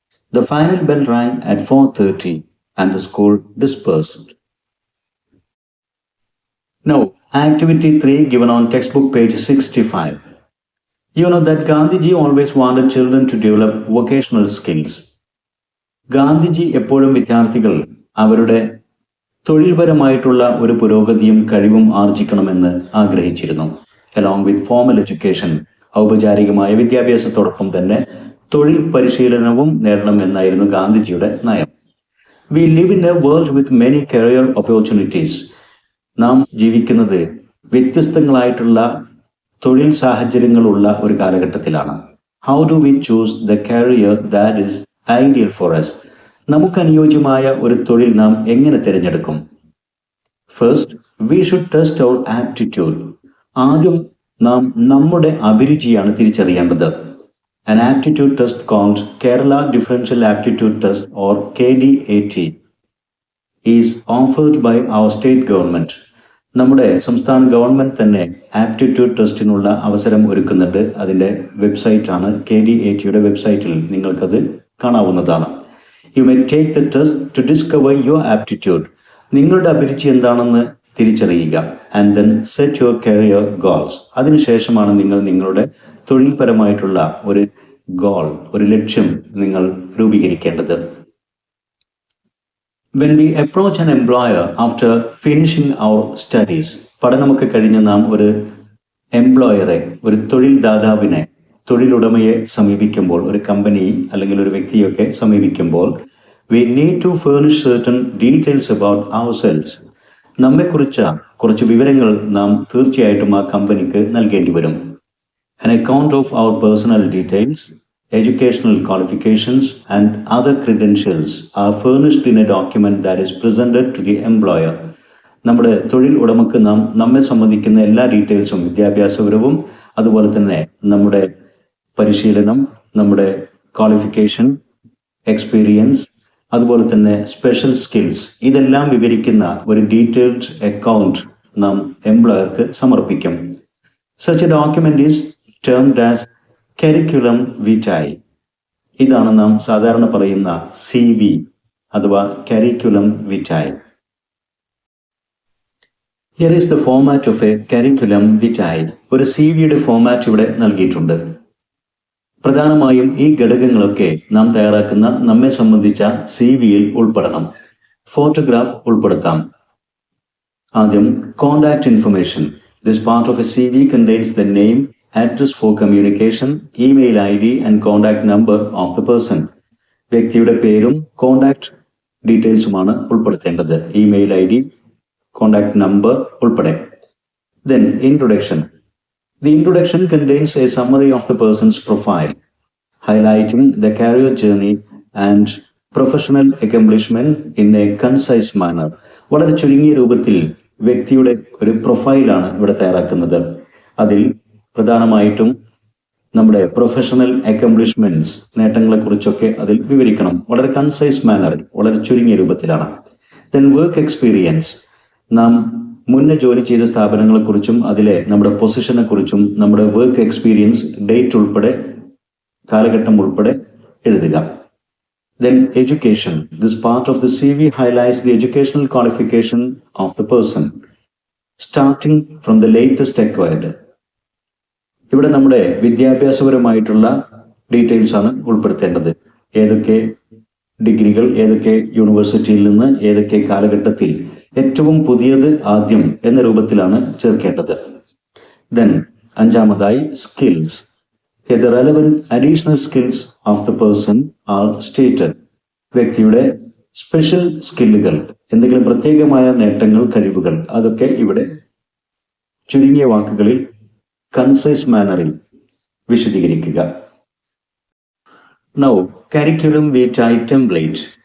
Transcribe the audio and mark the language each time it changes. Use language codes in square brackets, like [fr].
[en] The final bell rang at 4:30 and the school dispersed. Now, activity 3 given on textbook page 65. You know that Gandhiji always wanted children to develop vocational skills. [ml] Gandhiji എപ്പോഴും വിദ്യാർത്ഥികൾ അവരുടെ തൊഴിൽപരമായിട്ടുള്ള ഒരു പുരോഗതിയും കഴിവും ആർജിക്കണമെന്ന് ആഗ്രഹിച്ചിരുന്നു. [en] along with formal education, [ml] ഔപചാരികമായ വിദ്യാഭ്യാസത്തോടൊപ്പം തന്നെ തൊഴിൽ പരിശീലനവും നേടണമെന്നായിരുന്നു ഗാന്ധിജിയുടെ നയം. [en] We live in a world with many career opportunities. [ml] നാം ജീവിക്കുന്നത് വ്യത്യസ്തങ്ങളായിട്ടുള്ള തൊഴിൽ സാഹചര്യങ്ങളുള്ള ഒരു കാലഘട്ടത്തിലാണ്. [en] How do we choose the career that is ideal for us? [ml] നമുക്ക് അനുയോജ്യമായ ഒരു തൊഴിൽ നാം എങ്ങനെ തിരഞ്ഞെടുക്കും? [en] First, we should test our aptitude. [ml] ആദ്യം നാം നമ്മുടെ അഭിരുചിയാണ് തിരിച്ചറിയേണ്ടത്. [en] An aptitude test called Kerala Differential Aptitude Test or KDAT is offered by our state government. [ml] നമ്മുടെ സംസ്ഥാന ഗവൺമെന്റ് തന്നെ ആപ്റ്റിറ്റ്യൂഡ് ടെസ്റ്റിനുള്ള അവസരം ഒരുക്കുന്നുണ്ട്. അതിൻ്റെ വെബ്സൈറ്റാണ് KDATയുടെ വെബ്സൈറ്റിൽ നിങ്ങൾക്കത് കാണാവുന്നതാണ്. [en] You may take the test to discover your aptitude. [ml] നിങ്ങളുടെ അഭിരുചി എന്താണെന്ന് തിരിച്ചറിയുക. [en] And then set your career goals. [ml] അതിനുശേഷമാണ് നിങ്ങൾ നിങ്ങളുടെ തൊഴിൽപരമായിട്ടുള്ള ഒരു ഗോൾ, ഒരു ലക്ഷ്യം നിങ്ങൾ രൂപീകരിക്കേണ്ടത്. [en] When we approach an employer after finishing our studies, [ml] പഠനമൊക്കെ കഴിഞ്ഞ് നാം ഒരു എംപ്ലോയറെ, ഒരു തൊഴിൽ ദാതാവിനെ, തൊഴിലുടമയെ സമീപിക്കുമ്പോൾ, ഒരു കമ്പനി അല്ലെങ്കിൽ ഒരു വ്യക്തിയൊക്കെ സമീപിക്കുമ്പോൾ, [en] we need to furnish certain details about ourselves. [ml] നമ്മെക്കുറിച്ച് കുറച്ച് വിവരങ്ങൾ നാം തീർച്ചയായിട്ടും ആ കമ്പനിക്ക് നൽകേണ്ടി വരും. [en] An account of our personal details, educational qualifications and other credentials are furnished in a document that is presented to the employer. [ml] നമ്മുടെ തൊഴിൽ ഉടമക്ക് നമ്മെ സംബന്ധിക്കുന്ന എല്ലാ ഡീറ്റെയിൽസും, വിദ്യാഭ്യാസപരവും അതുപോലെ തന്നെ നമ്മുടെ പരിശീലനം, നമ്മുടെ ക്വാളിഫിക്കേഷൻ, എക്സ്പീരിയൻസ്, അതുപോലെ തന്നെ സ്പെഷ്യൽ സ്കിൽസ്, ഇതെല്ലാം വിവരിക്കുന്ന ഒരു ഡീറ്റെയിൽഡ് അക്കൗണ്ട് നാം എംപ്ലോയർക്ക് സമർപ്പിക്കും. [en] Such a document is termed as curriculum vitae. [ml] ഇതാണ് നാം സാധാരണ പറയുന്ന CV അഥവാ curriculum vitae. [en] Here is the format of a curriculum vitae. [ml] ഒരു CVയുടെ ഫോമാറ്റ് ഇവിടെ നൽകിയിട്ടുണ്ട്. പ്രധാനമായും ഈ ഘടകങ്ങളൊക്കെ നാം തയ്യാറാക്കുന്ന നമ്മെ സംബന്ധിച്ച CVയിൽ ഉൾപ്പെടണം. ഫോട്ടോഗ്രാഫ് ഉൾപ്പെടുത്താം. ആദ്യം contact information. [en] This part of a CV contains the name, address for communication, email ID and contact number of the person. [ml] വ്യക്തിയുടെ പേരും contact ഡീറ്റെയിൽസുമാണ് ഉൾപ്പെടുത്തേണ്ടത്. Email ID, contact number ഉൾപ്പെടെ. [en] Then introduction. The introduction contains a summary of the person's profile, highlighting the career journey and professional accomplishment in a concise manner. [ml] വളരെ ചുരുങ്ങിയ രൂപത്തിൽ വ്യക്തിയുടെ ഒരു പ്രൊഫൈലാണ് ഇവിടെ തയ്യാറാക്കുന്നത്. അതിൽ പ്രധാനമായിട്ടും നമ്മുടെ പ്രൊഫഷണൽ അക്കംപ്ലിഷ്മെന്റ്സ്, നേട്ടങ്ങളെക്കുറിച്ചൊക്കെ അതിൽ വിവരിക്കണം. വളരെ കൺസൈസ് മാനറിൽ, വളരെ ചുരുങ്ങിയ രൂപത്തിലാണ്. [en] Then work experience. [ml] നാം മുന്നേ ജോലി ചെയ്ത സ്ഥാപനങ്ങളെക്കുറിച്ചും അതിലെ നമ്മുടെ പൊസിഷനെ കുറിച്ചും നമ്മുടെ വർക്ക് എക്സ്പീരിയൻസ് ഡേറ്റ് ഉൾപ്പെടെ കാലഘട്ടം ഉൾപ്പെടെ എഴുതുക. [en] Then education. This part of the CV highlights the educational qualification of the person, starting from the latest acquired. [ml] ഇവിടെ നമ്മുടെ വിദ്യാഭ്യാസപരമായിട്ടുള്ള ഡീറ്റെയിൽസ് ആണ് ഉൾപ്പെടുത്തേണ്ടത്. ഏതൊക്കെ ഡിഗ്രികൾ, ഏതൊക്കെ യൂണിവേഴ്സിറ്റിയിൽ നിന്ന്, ഏതൊക്കെ കാലഘട്ടത്തിൽ, ഏറ്റവും പുതിയത് ആദ്യം എന്ന രൂപത്തിലാണ് ചേർക്കേണ്ടത്. ദെൻ അഞ്ചാമതായി skills. [en] The relevant additional skills of the person are stated. [ml] വ്യക്തിയുടെ സ്പെഷ്യൽ സ്കില്ലുകൾ, എന്തെങ്കിലും പ്രത്യേകമായ നേട്ടങ്ങൾ, കഴിവുകൾ, അതൊക്കെ ഇവിടെ ചുരുങ്ങിയ വാക്കുകളിൽ കൺസൈസ് മാനറിൽ വിശദീകരിക്കുക. [en] Now, curriculum vitae template.